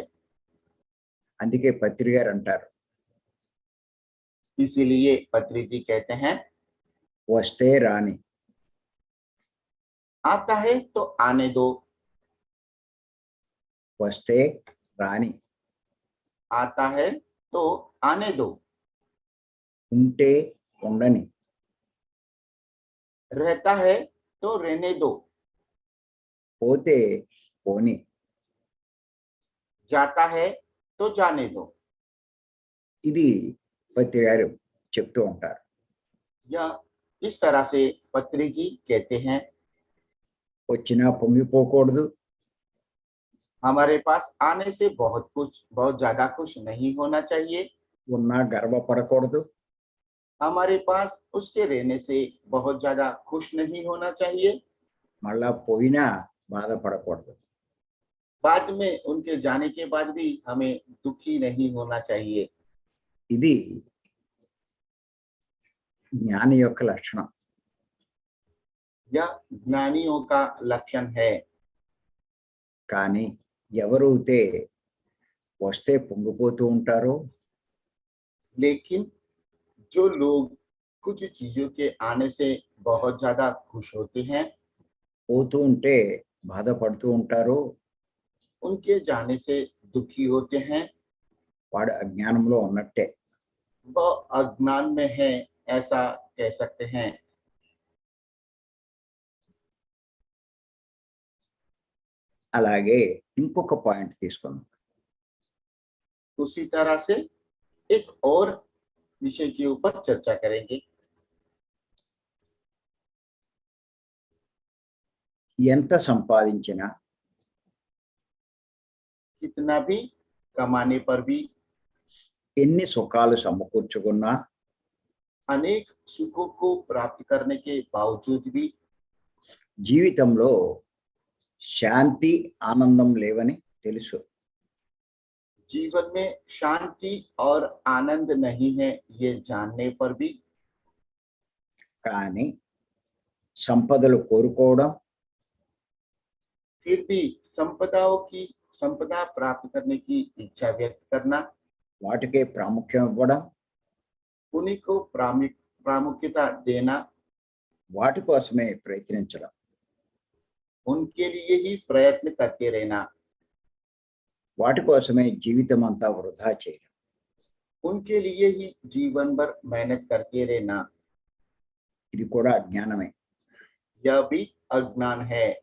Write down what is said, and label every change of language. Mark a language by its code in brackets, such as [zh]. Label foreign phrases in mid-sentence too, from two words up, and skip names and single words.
[te] అందుకే పత్రి గారు అంటారు, [hi] इसीलिए पत्री जी कहते हैं, [te] వస్తే రాని, [hi] आता है तो आने दो, [te] వస్తే రాని, [hi] आता है तो आने दो, [te] ఉంటే ఉండని, [hi] रहता है तो रहने दो, [te] పోతే పోని. [hi] जाता है तो जाने दो। [te] ఇది పత్రి గారు చెప్తూ ఉంటారు. [hi] यह इस तरह से पत्री जी कहते हैं। [te] వచ్చినా పొంగిపోకూడదు, [hi] हमारे पास आने से बहुत ज्यादा खुश नहीं होना चाहिए। [te] ఉన్నా గర్వపడకూడదు, [hi] हमारे पास उसके रहने से बहुत ज्यादा खुश नहीं होना चाहिए। [te] మళ్ళా పోయినా బాధపడకూడదు. [hi] बाद में उनके जाने के बाद भी हमें दुखी नहीं होना चाहिए। [te] ఇది జ్ఞాని యొక్క లక్షణం. [hi] यह ज्ञानियों का लक्षण है। [te] కానీ ఎవరైతే వస్తే పొంగిపోతూ ఉంటారో, [hi] लेकिन जो लोग कुछ चीजों के आने से बहुत ज्यादा खुश होते हैं, [te] పోతూ ఉంటే బాధపడుతూ ఉంటారో, [hi] उनके जाने से दुखी होते हैं, [te] వాడు అజ్ఞానంలో ఉన్నట్టే. [hi] वह अज्ञान में है, ऐसा कह सकते हैं। [te] అలాగే ఇంకొక పాయింట్ తీసుకుందాం. [hi] उसी तरह से एक और विषय के ऊपर चर्चा करेंगे। [te] ఎంత సంపాదించినా, [hi] कितना भी कमाने पर भी, [te] ఎన్ని సుఖాలు సమకూర్చుకున్నా, [hi] अनेक सुखों को प्राप्त करने के बावजूद भी [te] జీవితంలో శాంతి ఆనందం లేవని తెలుసు. [hi] जीवन में शांति और आनंद नहीं है, ये जानने पर भी [te] కానీ సంపదలు కోరుకోవడం, [hi] फिर भी संपदा प्राप्त करने की इच्छा व्यक्त करना, [te] వాటికే ప్రాముఖ్యం ఇవ్వడం, [hi] उन्हीं को प्रामुख्यता देना, [te] వాటి కోసమే ప్రయత్నించడం, [hi] उनके लिए ही प्रयत्न करते रहना, [te] వాటి కోసమే జీవితం అంతా వృధా చేయడం, [hi] उनके लिए ही जीवन भर मेहनत करते रहना, [te] ఇది కూడా అజ్ఞానమే. [hi] यह भी अज्ञान है।